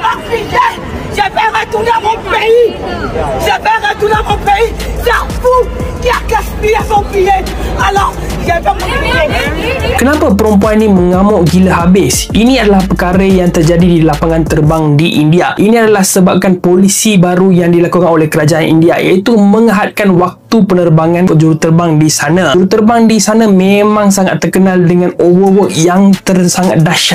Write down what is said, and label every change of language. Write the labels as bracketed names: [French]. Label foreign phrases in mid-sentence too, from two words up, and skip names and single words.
[French] fidèle. Je vais retourner à mon pays. Je vais retourner à mon pays. C'est vous qui a gaspillé son billet. Alors, je vais me... [Malay] Kenapa perempuan ini mengamuk gila habis? Ini adalah perkara yang terjadi di lapangan terbang di India. Ini adalah sebabkan polisi baru yang dilakukan oleh kerajaan India, iaitu menghadkan waktu penerbangan juruterbang di sana. Juruterbang di sana memang sangat terkenal dengan overwork yang sangat dahsyat.